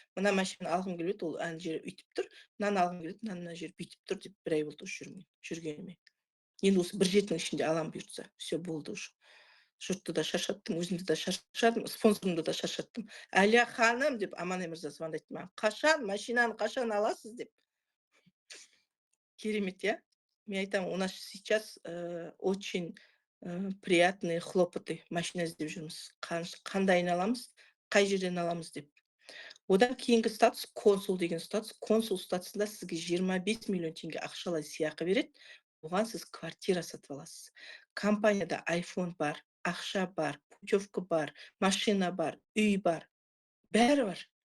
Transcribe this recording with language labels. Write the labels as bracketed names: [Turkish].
[Kazakh] Мына машина алғым келеді, ол ана жері үйтіп тұр. Мынаны алғым келеді, мына жері бүйтіп тұр деп 1 ай болды жүргеніме. Енді осы 1 жетінің ішінде алам бұйыртса, [Russian] все [Kazakh] болды [Russian] уже. [Kazakh] Жұртты да шаршаттым, өзімді да шаршадым, спонсорымды да шаршаттым. Әлия ханым деп Аманай мырза звондайды маған. Қашан машинаны қашан аласыз деп. Керемет, я? Мен айтамын, [Russian] у нас сейчас очень приятные хлопоты, [Kazakh] машина іздеп жүрміз. Қандайын аламыз, қай жерден аламыз деп. Одан кейінгі статус консул деген статус. Консул статусында сізге 25 миллион теңге ақшалай сыйақы береді. Оған сіз квартира сатып аласыз. Компанияда iPhone бар, ақша бар, путевка бар, машина бар, үй бар. Бәрі бар.